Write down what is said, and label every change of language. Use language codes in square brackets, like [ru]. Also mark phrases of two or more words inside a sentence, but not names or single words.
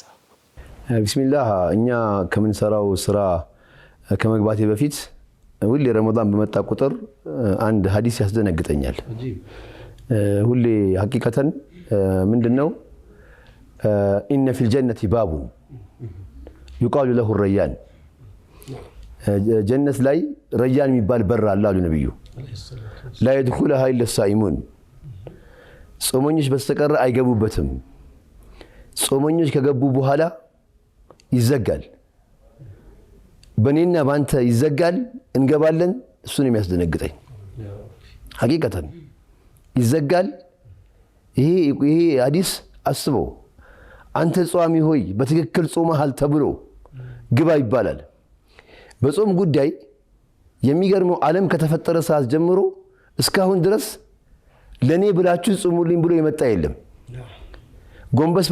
[am] ቢስሚላህ እኛ ከምንሰራው ስራ ከመግባቴ በፊት ሁሌ ረመዳን በመጣ ቁጥር አንድ ሐዲስ ያስደነግጠኛል። ሁሌ ሐቂቀተን ምንድነው [ar] إن في الجنة باب يقال له الريان [am] ጀነት ላይ ረያን የሚባል በር አለ አሉ ነብዩ። [ar] لا يدخلها الا الصائمون [am] ጾመኞች በስተቀር አይገቡበትም። ጾመኞች ከገቡ በኋላ ይዘጋል። በኔና ባንተ ይዘጋል፣ እንገባለን። እሱን የሚያስደነግጠኝ ሐቂቀተን ይዘጋል። ይሄ ሐዲስ አስበው። አንተ ጾሚ ሆይ በትክክል ጾመሃል ተብሎ ግባ ይባላል። በጾም ጉዳይ የሚገርመው ዓለም ከተፈጠረ ሰዓት ጀምሮ እስካሁን ድረስ ለኔ ብላችሁ ጾሙልኝ ብሎ የመጣ የለም። ጎንበስ